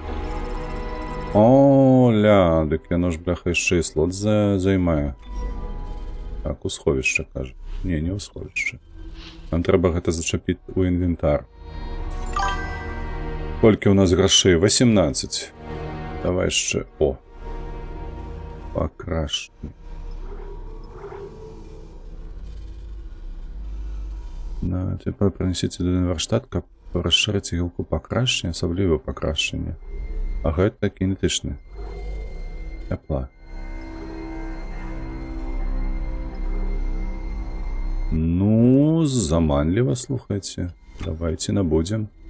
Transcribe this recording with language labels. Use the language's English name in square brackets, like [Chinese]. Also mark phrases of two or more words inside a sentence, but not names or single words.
[Belarusian] О, ля, дык яно ж, бляха, яшчэ і слот займае. Так, у сховішча, кажа. Не ў сховішча. Нам трэба гэта зачапіць у інвентар. Колькі у нас грошей? 18. Давай яшчэ. О. Покрашні. Тепер принесіце до варштат, каб расширыць гілку пакрашчання, асабліва пакрашчання. А гэта кінетычны. Тепла. Ну, заманліва, слухайце. Давайте набудзем.